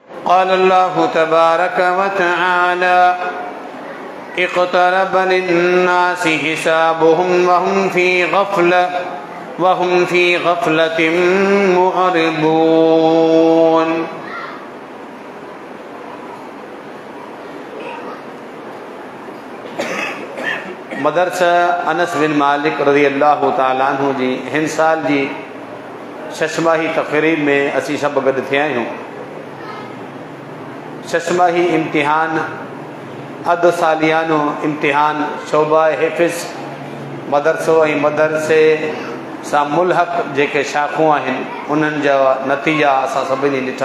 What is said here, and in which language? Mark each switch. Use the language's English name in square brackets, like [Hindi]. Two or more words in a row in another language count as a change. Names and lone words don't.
[Arabic] قال الله تبارك وتعالى اقترب للناس حسابهم وهم في غفلة معرضون. [Sindhi] मदरसा अनस बिन मालिक [Arabic] رضي الله تعالى عنه [Sindhi] जी हिन साल जी शशमाही तक़रीब में असी सब गॾु थिया आहियूं। शशमाही इम्तिहान अधु सालियानो इम्तिहान शोबा हिफ़्ज़ मदरसो ऐं मदरसे सां मुल्हक़ जेके शाख़ूं आहिनि उन्हनि जा नतीजा असां सभिनी ॾिठा।